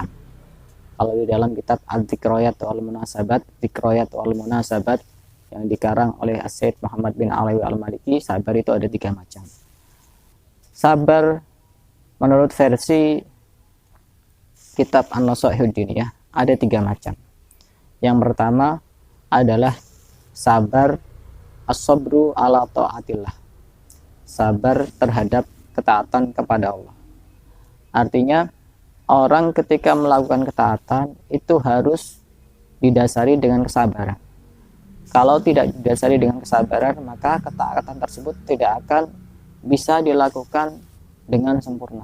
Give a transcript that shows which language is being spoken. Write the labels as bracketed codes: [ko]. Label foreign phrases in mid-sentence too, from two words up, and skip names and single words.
[id] Kalau di dalam kitab Ad-Dzikrayat wal Munasabat, Dzikrayat wal Munasabat yang dikarang oleh As-Sayyid Muhammad bin Ali Al-Maliki, sabar itu ada 3 macam. Sabar menurut versi kitab An-Nasaihud Diniyah ada 3 macam. Yang pertama adalah sabar [ar] الصبر على طاعة الله, [id] sabar terhadap ketaatan kepada Allah. Artinya orang ketika melakukan ketaatan itu harus didasari dengan kesabaran. Kalau tidak didasari dengan kesabaran, maka ketaatan tersebut tidak akan bisa dilakukan dengan sempurna.